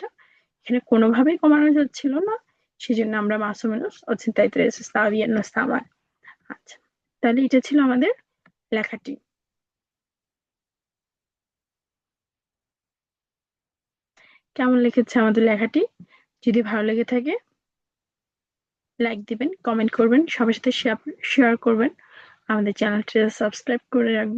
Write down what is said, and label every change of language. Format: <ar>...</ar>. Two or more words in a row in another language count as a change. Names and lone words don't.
<bn>এখানে কোনোভাবেই কমানো যাচ্ছিল না, সেজন্য আমরা</bn> <es>más o menos ochenta y tres está bien, no está mal.</es> <bn>আচ্ছা, তাহলে এটা ছিল আমাদের লেখাটি. কেমন লিখেছে আমাদের লেখাটি? যদি ভালো লেগে থাকে লাইক দিবেন, কমেন্ট করবেন, সবার সাথে শেয়ার করবেন, আমাদের চ্যানেলটা সাবস্ক্রাইব করে রাখবেন.</bn>